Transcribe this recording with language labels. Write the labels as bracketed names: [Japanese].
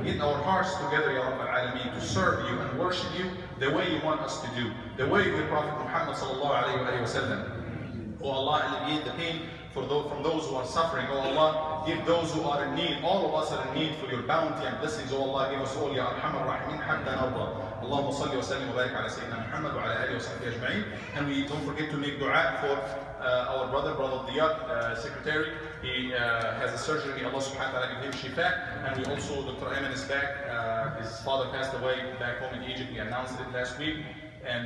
[English] Get our hearts together, Ya Rabbal Alameen, to serve you and worship you the way you want us to do, the way of your Prophet Muhammad sallallahu alayhi wa sallam. Oh Allah, alleviate the pain from those who are suffering. Oh Allah, give those who are in need, all of us are in need, for your bounty and blessings. Oh Allah, give us all, Ya Arhamar Rahimeen, [Arabic] hatta narda. اللهم صل وسلم وبارك على سيدنا محمد وعلى آله وصحبه أجمعين. [English] And we don't forget to make dua for our brother Diyat, secretary. He has a surgery. May Allah subhanahu wa ta'ala give him shifa. And we also, Dr. Ayman is back. His father passed away back home in Egypt. We announced it last week. And